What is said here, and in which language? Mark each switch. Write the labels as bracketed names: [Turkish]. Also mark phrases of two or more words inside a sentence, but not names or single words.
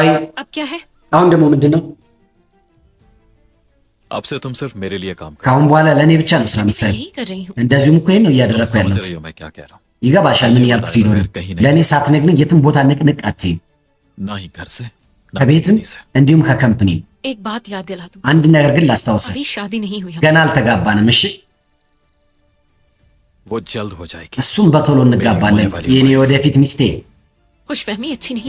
[Urdu] अब क्या है? [Amharic] አሁን ደግሞ ምንድን ነው? [Urdu] अब से तुम सिर्फ मेरे लिए काम [Amharic] ከአሁን በኋላ ለእኔ ብቻ ነው ስራ ምሳሌ። [Urdu] यही कर रही हूँ। [Amharic] እንደዚሁም እኮ ይሄን ነው እያደረግኩ [Urdu] समझ [Amharic] ያለሁት። [Urdu] रही हो मैं क्या कह रहा हूँ? [Amharic] ይገባሻል ምን ያልኩት ፊዶር? ለእኔ ሳትነግረኝ የትም ቦታ ንቅንቅ አትይም። [Urdu] ना ही घर से ना [Amharic] ከቤትም [Urdu] कंपनी से। [Amharic] እንዲሁም ከከምፕኒ [Urdu] एक बात याद दिला दूं, [Amharic] አንድ ነገር ግን ላስታውስህ፣ [Urdu] अभी शादी नहीं हुई [Amharic] ገና አልተጋባንም። እሺ [Urdu] वो जल्द हो जाएगी। [Amharic] እሱም በቶሎ እንጋባለን። የኔ ወደፊት ሚስቴ። [Urdu] खुशफहमी अच्छी नहीं।